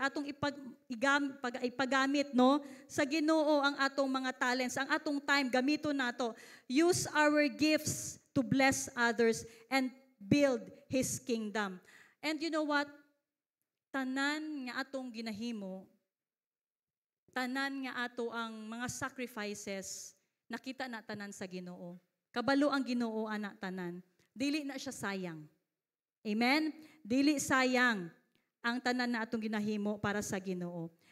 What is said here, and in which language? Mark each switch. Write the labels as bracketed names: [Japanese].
[Cebuano] Atong ipagamit, no, sa Ginoo ang atong mga talents, ang atong time, gamito nato. [English] Use our gifts to bless others and build His kingdom. And you know what? [Cebuano] Tanan nga atong ginahimo, tanan nga ato ang mga sacrifices, nakita na tanan sa Ginoo. Kabalo ang Ginoo ana tanan. Dili na siya sayang. Amen? Dili sayang ang tanan na atong ginahimo para sa Ginoo.